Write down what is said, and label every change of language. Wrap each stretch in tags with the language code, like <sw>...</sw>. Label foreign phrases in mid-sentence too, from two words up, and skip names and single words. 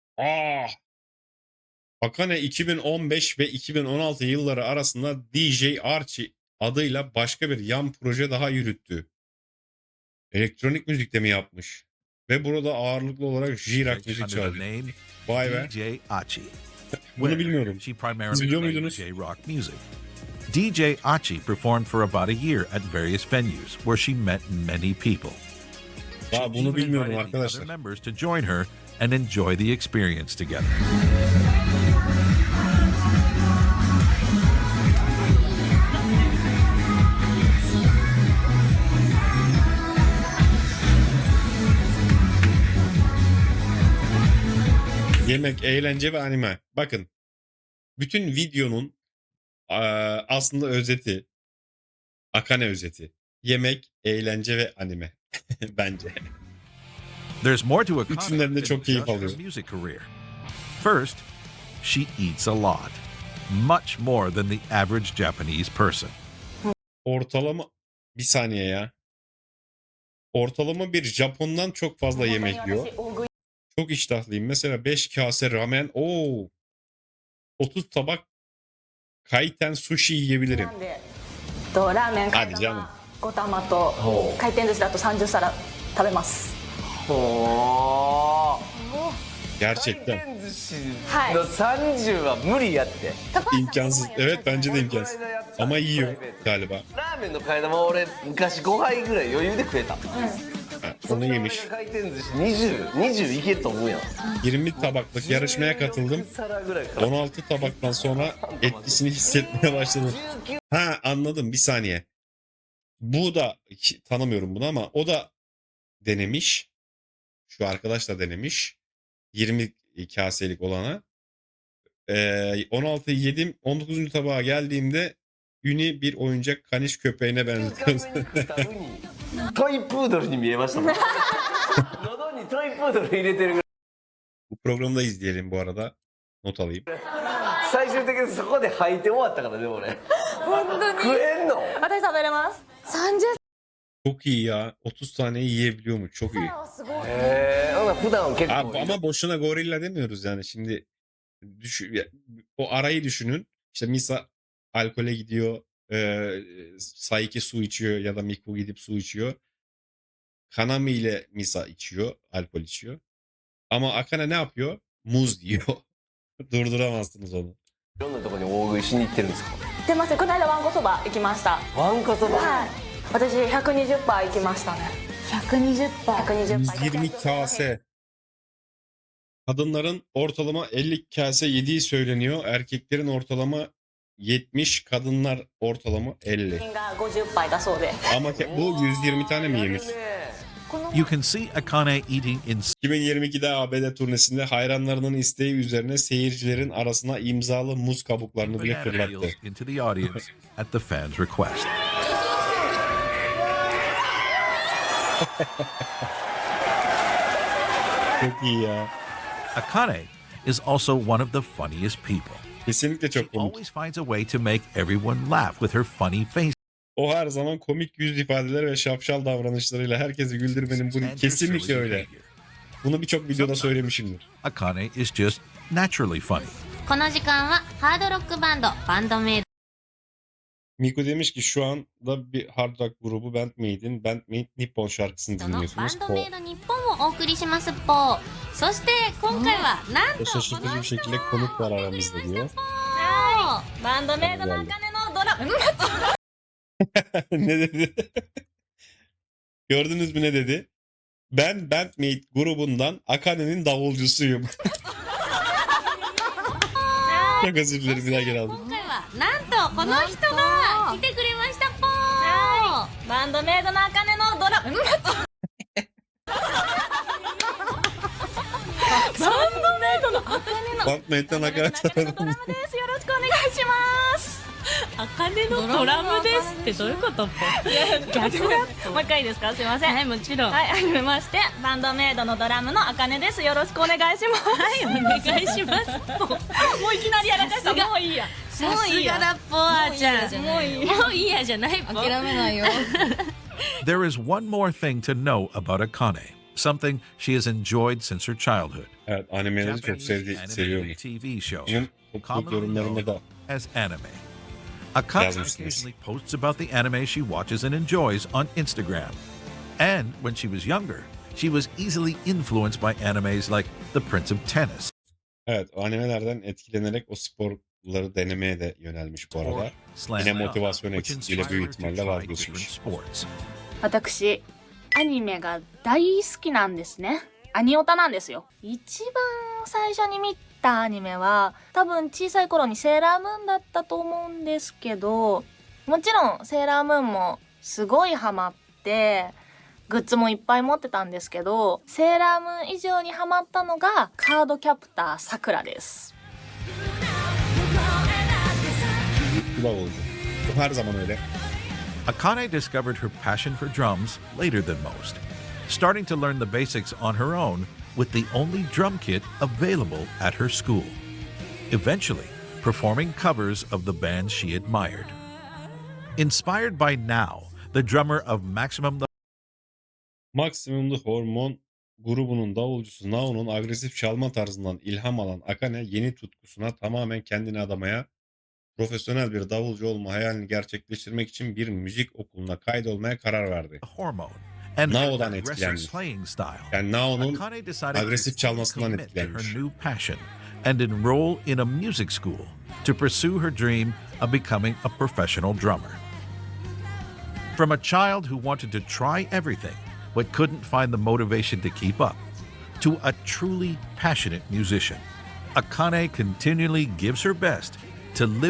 <tr>Akane 2015 ve 2016 yılları arasında DJ Archie adıyla başka bir yan proje daha yürüttü. Elektronik müzikte mi yapmış? Ve burada ağırlıklı olarak J-Rock müzik</tr> <en>under the</en> <tr>çalıyor.</tr> <en>name</en> <tr>Vay be. DJ Achi. Bunu</tr> <en>where</en> <tr>bilmiyorum.</tr> <en>She</en> <tr>Siz</tr> <en>primarily</en> <tr>biliyor</tr> <en>played</en> <tr>muydunuz?</tr> <en>J-rock music. DJ Achi performed for about a year at various venues where she met many people.</en> <tr>Aa,</tr> <en>She</en> <tr>bunu</tr> <en>even</en> <tr>bilmiyorum</tr> <en>invited the other</en> <tr>arkadaşlar.</tr> <en>members to join her and enjoy the experience together.</en> <tr>Yemek, eğlence ve anime. Bakın. Bütün videonun aslında özeti. Akane özeti. Yemek, eğlence ve anime. Bence.</tr> <en>There's more to Akane</en> <tr>Üçünden de</tr> <en>than</en> <tr>çok keyif</tr> <en>just her</en> <tr>alıyorum.</tr> <en>music career. First, she eats a lot. Much more than the average Japanese person.</en> <tr>Ortalama bir saniye ya. Ortalama bir Japon'dan çok fazla yemek yiyor. Çok iştahlıyım. Mesela 5 kase ramen. 30 tabak</tr> <ja>回転 寿司</ja> <tr>yiyebilirim.</tr> <ja>とラーメンあじゃあ 5玉と回転寿司だと30皿食べます。ほ</ja> <tr>Gerçekten.</tr> <ja>回転寿司はいの30は無理やって。</ja> <tr>İmkansız. Evet bence de imkansız. Ama yiyor galiba.</tr> <ja>ラーメンの替え玉俺昔5杯ぐらい余裕で食えた。</ja> <tr>Ha, onu yemiş.</tr> <ja>回転寿司20いけると思うやん。</ja> <tr>20 tabaklık yarışmaya katıldım.</tr> <ja>皿ぐらいから。</ja> <tr>16 tabaktan sonra etkisini hissetmeye başladım. Ha anladım, bir saniye. Bu da tanımıyorum bunu ama o da denemiş. Şu arkadaş da denemiş. 20 kaselik olana. 16'yı yedim. 19. tabağa geldiğimde Uni bir oyuncak kaniş köpeğine benziyor.</tr> <ja>トイプードルに見えましたもん。喉にトイプードル入れてるぐらい。</ja> <tr>Bu programı da izleyelim bu arada. Not alayım.</tr> <ja>最終的にそこで吐いて終わったからね俺。本当に食えんの？私食べれます。30</ja> <tr>Çok iyi ya. 30 taneyi yiyebiliyormuş. Çok iyi.</tr> <ja>皿はすごい。ほな普段結構。</ja> <tr>Ama boşuna gorilla demiyoruz yani. Şimdi o arayı düşünün. İşte Misa alkole gidiyor. Saiki su içiyor ya da Miku gidip su içiyor. Kanami ile Misa içiyor. Alkol içiyor. Ama Akane ne yapıyor? Muz diyor. Durduramazsınız onu.</tr> <ja>いろんなところに大食いしに行ってるんですか？行ってます。この間わんこそば行きました。わんこそば。はい。 私120杯行きましたね。120杯</ja> <tr>120 kase. Kadınların ortalama 50 kase yediği söyleniyor. Erkeklerin ortalama 70, kadınlar ortalama 50.</tr> <ja>が50杯だそうで。</ja> <tr>Ama bu 120 tane mi yemiş?</tr> <en>You can see Akane eating in</en> <tr>2022'de ABD turnesinde hayranlarının isteği üzerine seyircilerin arasına imzalı muz kabuklarını bile</tr> <en>banana</en> <tr>fırlattı.</tr> <en>peels into the audience at the fans' request.</en> <tr>Çok iyi ya.</tr> <en>Akane is also one of the funniest people.</en> <tr>Kesinlikle</tr> <en>She</en> <tr>çok komik.</tr> <en>always finds a way to make everyone laugh with her funny face</en> <tr>O her zaman komik yüz ifadeleri ve şapşal davranışlarıyla herkesi güldürmenin</tr> <en>and</en> <tr>bunu</tr> <en>her</en> <tr>kesinlikle</tr> <en>silly</en> <tr>öyle.</tr> <en>behavior.</en> <tr>Bunu birçok videoda söylemişimdir.</tr> <en>Akane is just naturally funny.</en> <ja>この時間はハードロックバンドバンドメイド</ja> <tr>Miko demiş ki şu anda bir</tr> <en>hard rock</en> <tr>grubu Bandmate Nippon şarkısını</tr> <ja>のバ</ja> <tr>dinliyorsunuz.</tr> <ja>ンドメイド日本をお送りしますポーそして今回はなんとこ</ja> <tr>Şaşırtıcı</tr> <ja>の</ja> <tr>bir</tr> <ja>人</ja> <tr>şekilde konuk var aramızda diyor.</tr> <ja>バンドメイドの茜のドラム。</ja> <tr>Ne dedi? Gördünüz mü ne dedi? Ben Bandmate grubundan Akane'nin davulcusuyum. Çok özür dilerim bir daha geri aldım.</tr> <ja>今回はなんとこの人が来てくれましたポーバンドメイドの茜のドラム。 Bandmate'den Akane tarafından. です。よろしくお願いします。茜のドラムですってどういうこと逆もう一回いいですか。すいません。はいもちろんはい、はじめまして。バンドメイドのドラムの茜です。よろしくお願いします。はい、お願いしますもういきなりやらかした。もういいや。さすがだポアちゃんもういい。もういいやじゃないポ諦めないよ。</ja> <en>There is one more thing to know about Akane, something she has enjoyed since her childhood.</en> <tr>Evet animeleri çok</tr> <en>Japanese</en> <tr>seviyormuş.</tr> <en>animated TV show,</en> <tr>Bunun topluluk yorumlarında da</tr> <en>as anime. Akane</en> <tr>Yazmışsınız.</tr> <en>occasionally posts about the anime she watches and enjoys on Instagram. And when she was younger, she was easily influenced by animes like The Prince of Tennis</en> <tr>evet o animelerden etkilenerek o sporları denemeye de yönelmiş bu</tr> <en>or</en> <tr>arada.</tr> <en>Slam</en> <tr>Yine</tr> <en>Dunk,</en> <tr>motivasyon</tr> <en>which</en> <tr>eksikliğiyle</tr> <en>inspired</en> <tr>büyük</tr> <en>her to</en> <tr>ihtimalle</tr> <en>try</en> <tr>vazgeçmiş.</tr> <en>different sports.</en> <ja>私アニメが大好きなんですね。アニオタなんですよ。一番最初に見たアニメは多分小さい頃にセーラームーンだったと思うんですけど、もちろんセーラームーンもすごいハマってグッズもいっぱい持ってたんですけど、セーラームーン以上にハマったのがカードキャプターさくらです。</ja> <tr>Bu davulcu. Bu her zaman öyle.</tr> <en>Akane discovered her passion for drums later than most, starting to learn the basics on her own with the only drum kit available at her school. Eventually, performing covers of the bands she admired. Inspired by Now, the drummer of Maximum the</en> <tr>Maksimumlu Hormon grubunun davulcusu Nao'nun agresif çalma tarzından ilham alan Akane yeni tutkusuna tamamen kendini adamaya, profesyonel bir davulcu olma hayalini gerçekleştirmek için bir müzik okuluna kaydolmaya karar verdi.</tr> <en>Hormone and her</en> <tr>Nao'dan</tr> <en>aggressive</en> <tr>etkilenmiş.</tr> <en>playing style.</en> <tr>Yani Nao'nun</tr> <en>Akane decided</en> <tr>agresif</tr> <en>to</en> <tr>çalmasından</tr> <en>commit to her</en> <tr>etkilenmiş.</tr> <en>new passion and enroll in a music school to pursue her dream of becoming a professional drummer. From a child who wanted to try everything but couldn't find the motivation to keep up, to a truly passionate musician, Akane continually gives her best to live</en>